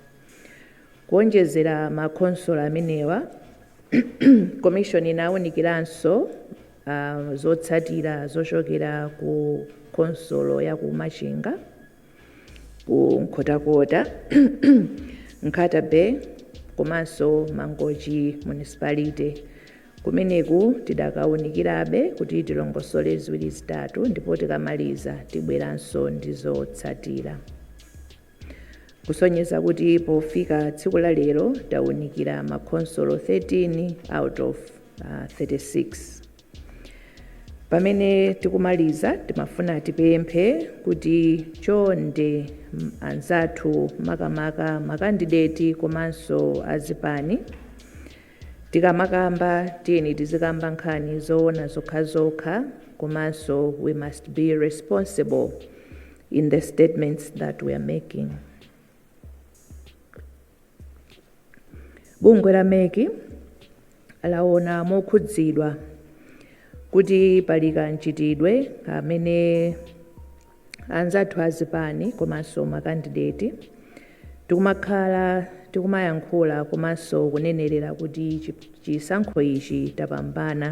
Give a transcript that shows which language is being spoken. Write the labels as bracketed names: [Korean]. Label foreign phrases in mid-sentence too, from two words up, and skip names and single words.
[Nyanja] Kuonjezera makonsolo amenewa, Commission inawunikiranso zotsatira zochokera ku konsolo ya ku Machinga, ku Nkhotakota, Nkata Bay, komanso Mangochi Municipality. Kumeneku tidakawunikirabe kuti tilongosole ziwiri zitatu ndipo tikamaliza tibweranso ndizotsatira. Kusonyeza kuti pofika tsiku la lero tawunikira makonsolo [English] 13 out of 36. [Nyanja] Pamene tikumaliza timafuna tipemphe kuti chonde anzathu makamaka makandideti komanso azipani tikamakamba tiyeni tizikamba nkhani zoona zokhazokha komanso [English] we must be responsible in the statements that we are making. [Nyanja] Bungwe la MEC laona mokhudzidwa kuti pali kachitidwe amene anzathu azipani komanso makandideti tikumayankhula komanso kunenerera kuti chisankho ichi tapambana.